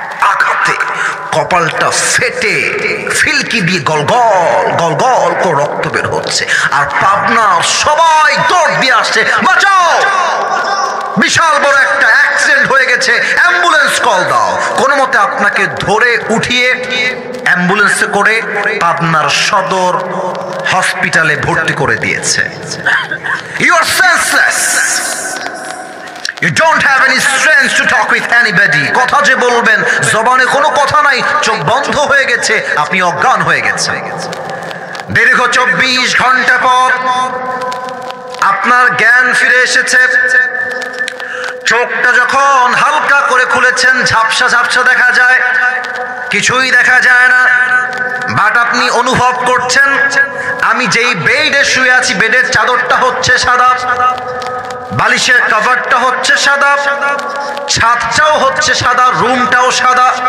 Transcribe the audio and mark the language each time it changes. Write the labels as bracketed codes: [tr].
[bn] আঘাতে কপালটা ফেটে ফিলকি দিয়ে গলগল গলগল করে রক্ত বের হচ্ছে, আর পাবনার সবাই দৌড় দিয়ে আসছে, বাঁচাও, বিশাল বড় একটা অ্যাক্সিডেন্ট হয়ে গেছে, অ্যাম্বুলেন্স কল দাও। কোনো মতে আপনাকে ধরে উঠিয়ে অ্যাম্বুলেন্সে করে পাবনার সদর হসপিটালে ভর্তি করে দিয়েছে। [en] You are senseless, you don't have any strength to talk with anybody. [bn] কথা যে বলবেন, জবানে কোনো কথা নাই, চোখ বন্ধ হয়ে গেছে, আপনি অজ্ঞান হয়ে গেছেন। দীর্ঘ 24 ঘন্টা পর আপনার জ্ঞান ফিরে এসেছে। চোখটা যখন হালকা করে খুলেছেন, ঝাপসা ঝাপসা দেখা যায়, কিছুই দেখা যায় না, বাট আপনি অনুভব করছেন আমি যেই বেডে শুয়ে আছি, বেডের চাদরটা হচ্ছে সাদা, বালিশের কভারটা হচ্ছে সাদা, ছাদটাও হচ্ছে সাদা, রুমটাও সাদা।